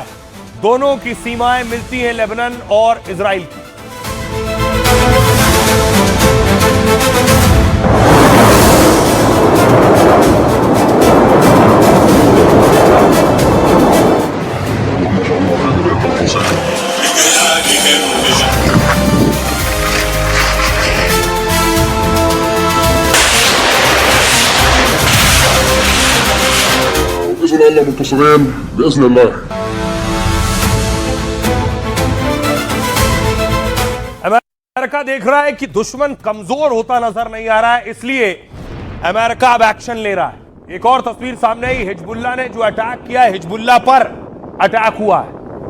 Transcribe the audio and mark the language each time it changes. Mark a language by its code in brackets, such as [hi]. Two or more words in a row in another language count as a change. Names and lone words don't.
[hi] दोनों की सीमाएं मिलती हैं लेबनान और इजराइल की। [ar] بإذن الله منتصرين بإذن الله। [hi] अमेरिका देख रहा है कि दुश्मन कमजोर होता नजर नहीं आ रहा है, इसलिए अमेरिका अब एक्शन ले रहा है। एक और तस्वीर सामने आई, हिजबुल्लाह ने जो अटैक किया है, हिजबुल्लाह पर अटैक हुआ है।